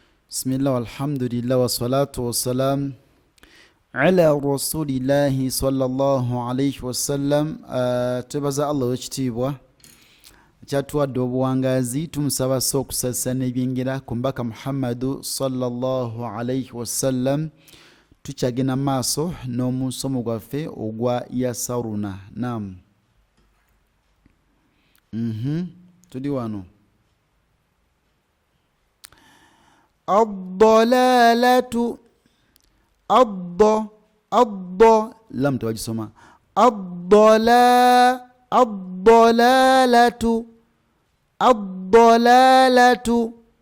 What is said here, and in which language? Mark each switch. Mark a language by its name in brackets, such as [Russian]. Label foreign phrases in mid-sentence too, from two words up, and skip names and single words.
[Arabic] بسم الله والحمد لله والصلاة والسلام على رسول الله صلى الله عليه وسلم. [Ganda] Tubaza Allah wekitiibwa kyatuwadde obuwangazi, tumusaba sso okusasa n'ebyengera ku mbaka Muhammadu [Arabic] صلى الله عليه وسلم. [Ganda] Tukyagenda maaso n'omusomo gwaffe ogwa yasaruna. Naam. Tuli wano. [Arabic] الضلالة لم تواجه الضلالة